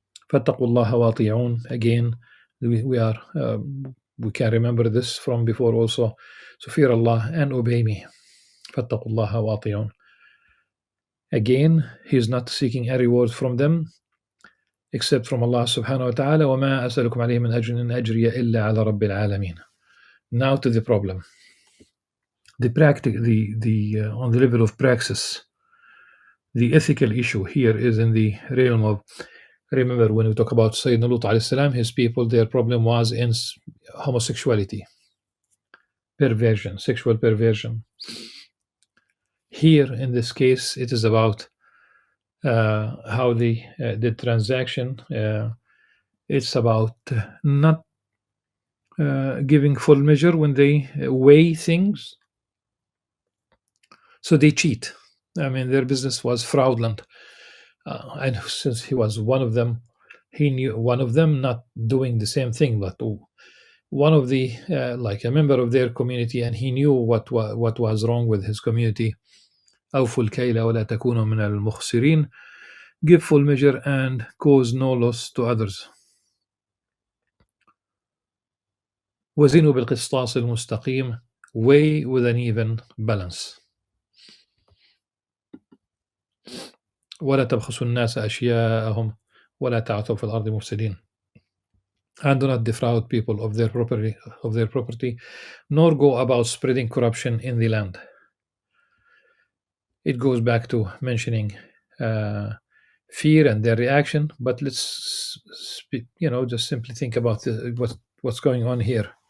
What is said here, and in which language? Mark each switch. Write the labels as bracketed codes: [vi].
[ar] فاتقوا الله وأطيعون. [en] Again, we can remember this from before also. So fear Allah and obey me. [ar] فاتقوا الله وأطيعون. [en] Again, he is not seeking a reward from them except from Allah subhanahu wa ta'ala. [ar] وما أسألكم عليه من أجر إن أجري إلا على رب العالمين. [en] Now to the problem. The on the level of praxis, the ethical issue here is in the realm of, remember when we talk about Sayyidina Lut alayhi salam, his people, their problem was in homosexuality, perversion, sexual perversion. Here in this case, it is about how they did transaction. It's about not giving full measure when they weigh things. So they cheat. I mean, their business was fraudulent. And since he was one of them, he knew one of them not doing the same thing, but one of the like a member of their community, and he knew what was wrong with his community. [ar] أوفوا الكيل ولا تكونوا من المخسرين. [en] Give full measure and cause no loss to others. [ar] وزنوا بالقسطاس المستقيم. [en] Weigh with an even balance. [ar] ولا تبخسوا الناس أشياءهم ولا تعثوا في الأرض مفسدين. [en] And do not defraud people of their property, nor go about spreading corruption in the land. It goes back to mentioning fear and their reaction, but let's just simply think about what's going on here.